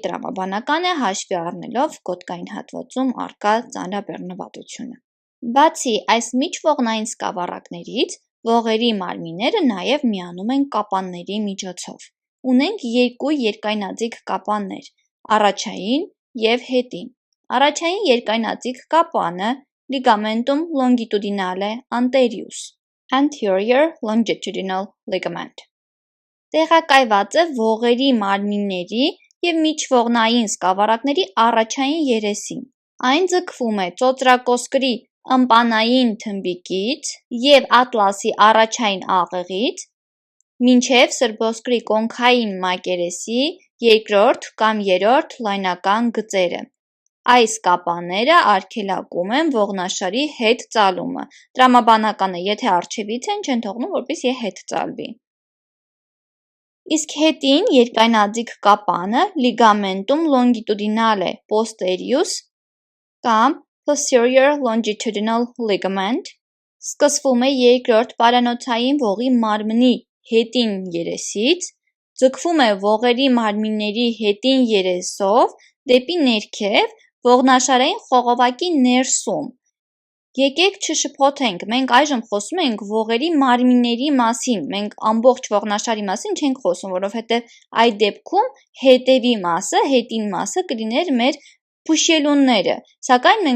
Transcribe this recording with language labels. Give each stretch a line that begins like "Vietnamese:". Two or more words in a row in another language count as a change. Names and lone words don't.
Armenian: տրամաբանական է հաշվի առնելով գոտկային հատվածում առկա ծանրաբեռնվածությունը։ Բացի այս միջողնային սկավառակներից, ողերի մարմինները նաև միանում են կապանների միջոցով։ Ունենք երկու երկայնաձիգ կապաններ՝ առաջային և հետին։ Առաջային երկայնաձիգ կապանը
Latin: Ligamentum longitudinale anterius
English: (anterior longitudinal ligament)
Armenian: տեղակայված է ողերի մարմինների և միջողնային սկավառակների առաջային երեսին։ Այն ձգվում է ծոծրակոսկրի ըմպանային թմբիկից և ատլասի առաջային աղեղից մինչև սրբոսկրի կոնքային մակերեսի երկրորդ կամ երրորդ լայնական գծերը։ Այս կապանները արգելակում են ողնաշարի հետ ծալումը։ Տրամաբանական է, եթե առջևից են, չեն թողնում, որպեսզի հետ ծալվի։ Իսկ հետին երկայնաձիգ կապանը
Latin: Ligamentum longitudinale posterius
Armenian: կամ
English: posterior longitudinal ligament
Armenian: սկսվում է երկրորդ պարանոցային ողի մարմնի հետին երեսից, ձգվում է ողերի մարմինների հետին երեսով դեպի ներքև ողնաշարային խողովակի ներսում։ Եկեք չշփոթենք, մենք այժմ խոսում ենք ողերի մարմինների մասին, մենք ամբողջ ողնաշարի մասին չենք խոսում, որովհետև այդ դեպքում հետևի մասը, հետին մասը կլիներ մեր փուշելունները, սակայն մենք